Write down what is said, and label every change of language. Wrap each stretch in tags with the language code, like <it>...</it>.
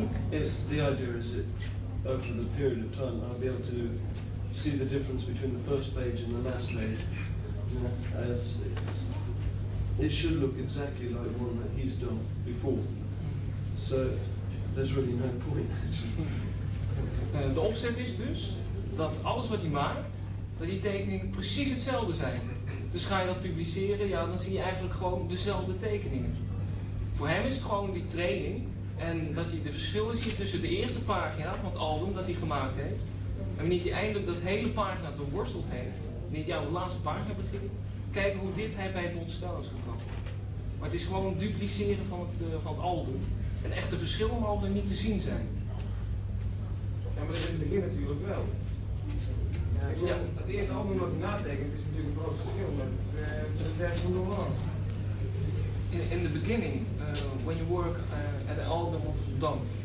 <en>Yes, the idea is that over the period of time I'll be able to see the difference between the first page and the last page. As it should look exactly like the one that he's done before. So there's really no point actually.</en> <nl>De opzet is dus dat alles wat hij maakt, dat die tekeningen precies hetzelfde zijn. Dus ga je dat publiceren, ja, dan zie je eigenlijk gewoon dezelfde tekeningen. Voor hem is het gewoon die training en dat hij de verschillen ziet tussen de eerste pagina van het album dat hij gemaakt heeft en wanneer hij eindelijk dat hele pagina doorworsteld heeft, wanneer hij aan de laatste pagina begint, kijken hoe dicht hij bij het ontstel is gekomen. Maar het is gewoon dupliceren van het album en echte verschillen mogen er niet te zien zijn. Ja, maar dat is in het begin natuurlijk wel. Ja, het eerste album dat hij natekent is natuurlijk een groot verschil met het werk van Don Lawrence.</nl> <en>In the beginning, when you work at an album of Don,</en>